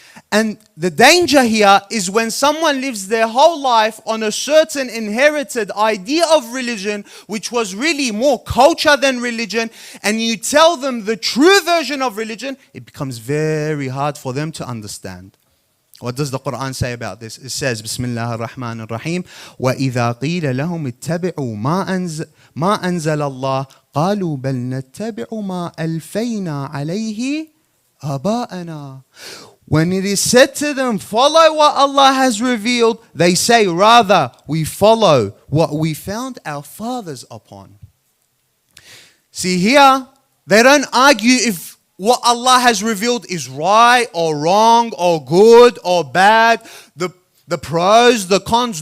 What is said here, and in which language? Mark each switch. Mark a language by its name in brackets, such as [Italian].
[English] And the danger here is when someone lives their whole life on a certain inherited idea of religion, which was really more culture than religion, and you tell them the true version of religion, it becomes very hard for them to understand. What does the Quran say about this? It says, [Arabic] Bismillah ar-Rahman ar-Rahim, وَإِذَا قِيلَ لَهُمْ اتَّبِعُوا مَا أَنزَلَ اللَّهِ قَالُوا بَلْ نَتَّبِعُ مَا أَلْفَيْنَا عَلَيْهِ آبَاءَنَا. [English] When it is said to them, follow what Allah has revealed, they say, rather, we follow what we found our fathers upon. See here, they don't argue if what Allah has revealed is right or wrong or good or bad, the pros, the cons.